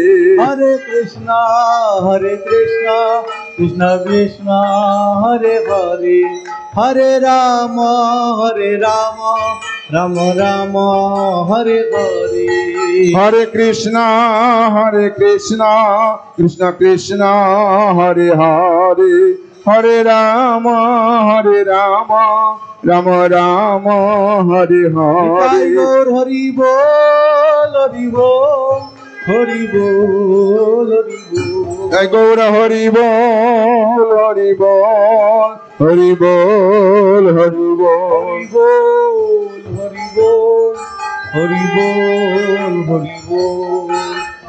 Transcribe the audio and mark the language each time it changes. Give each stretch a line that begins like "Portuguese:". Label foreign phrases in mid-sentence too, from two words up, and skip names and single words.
Sanskrit: হরে কৃষ্ণ কৃষ্ণ কৃষ্ণ হরে হরে হরে রাম রাম রাম হরে হরে হরে কৃষ্ণ কৃষ্ণ কৃষ্ণ হরে হরে হরে রাম রাম রাম হরে হরে
Bangla: গৌর হরি বল হরি বল হরি বল হরি বল জয় গৌর হরি বল হরি বল হরি বল হরি বল হরি বল হরি বল হরি বল